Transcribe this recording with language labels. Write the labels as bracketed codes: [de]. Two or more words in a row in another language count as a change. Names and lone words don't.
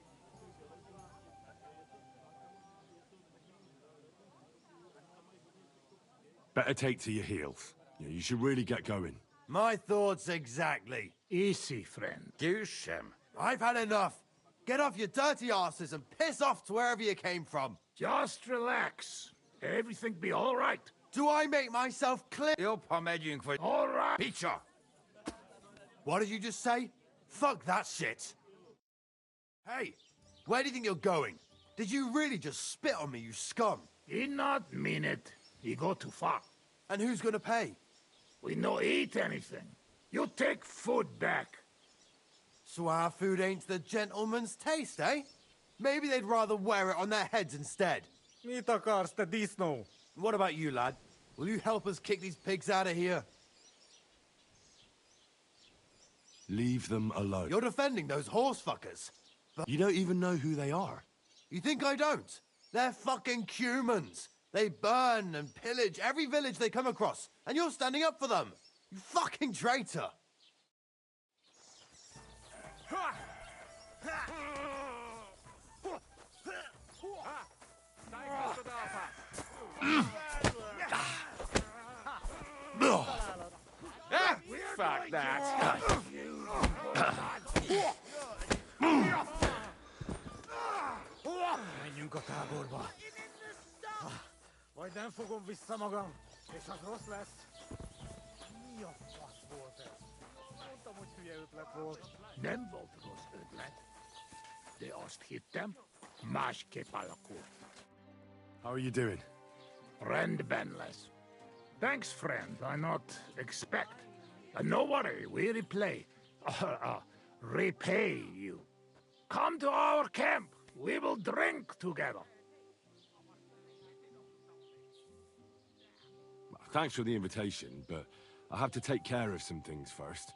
[en] Better take to your heels. You should really get going. My thoughts exactly. Easy, friend. [hu] Győzzem! [en] I've had enough. Get off your dirty asses and piss off to wherever you came from. Just relax. Everything be all right. Do I make myself clear? [hu] Jobb, ha megyünk, vagy... [en] All right. [hu] Picsa! [en] What did you just say? Fuck that shit. Hey, where do you think you're going? Did you really just spit on me, you scum? He not mean it. He go too far. And who's gonna pay? We no eat anything. You take food back. So our food ain't the gentleman's taste, eh? Maybe they'd rather wear it on their heads instead. [hu] Mit akarsz, te disznó? [en] What about you, lad? Will you help us kick these pigs out of here? Leave them alone. You're defending those horse fuckers. But You don't even know who they are. you think I don't? They're fucking humans. They burn and pillage every village they come across, and you're standing up for them. You fucking traitor. Fuck that. [hu] Menjünk a táborba. Majd nem fogom vissza magam, és az rossz lesz. Mi a fasz volt ez? Mondtam, hogy hülye ötlet volt. Nem volt rossz ötlet. De azt hittem, másképp alakult. [en] How are you doing? [hu] Rendben lesz. [en] Thanks, friend. I not expect. No worry, we replay. Repay you. Come to our camp. We will drink together. Thanks for the invitation, but I have to take care of some things first.